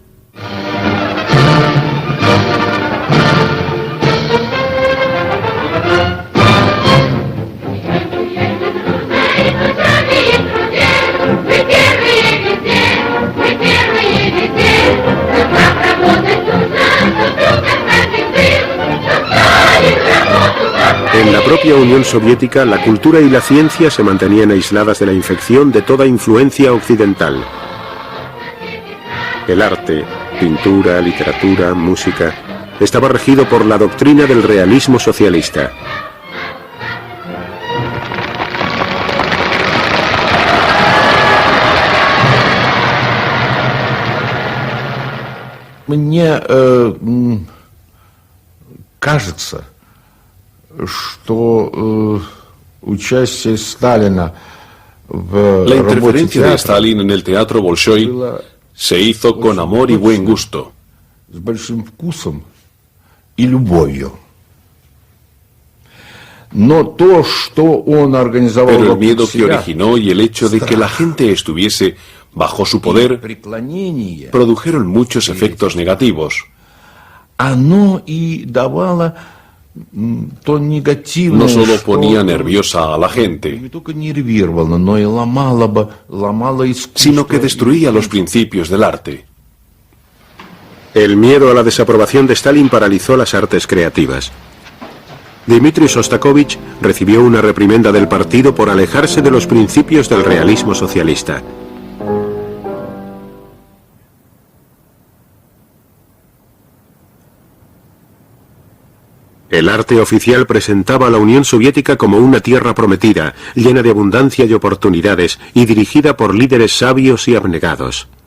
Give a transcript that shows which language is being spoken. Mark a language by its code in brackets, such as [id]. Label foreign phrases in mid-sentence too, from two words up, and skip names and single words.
[es] En la propia Unión Soviética, la cultura y la ciencia se mantenían aisladas de la infección de toda influencia occidental. El arte, pintura, literatura, música, estaba regido por la doctrina del realismo socialista. [ru] Мне кажется, что участие Сталина в [es] La interferencia de Stalin en el teatro Bolshoi se hizo con amor y buen gusto. [ru] С большим вкусом и любовью. Но то, что он организовал, [es] pero el miedo que originó y el hecho de que la gente estuviese bajo su poder produjeron muchos efectos negativos. [ru] Оно и давало то негативное, [es] no solo ponía nerviosa a la gente, [ru] не только нервировало, но и ломало искусство, [es] sino que destruía los principios del arte. El miedo a la desaprobación de Stalin paralizó las artes creativas. Dmitri Shostakovich recibió una reprimenda del partido por alejarse de los principios del realismo socialista. El arte oficial presentaba a la Unión Soviética como una tierra prometida, llena de abundancia y oportunidades, y dirigida por líderes sabios y abnegados.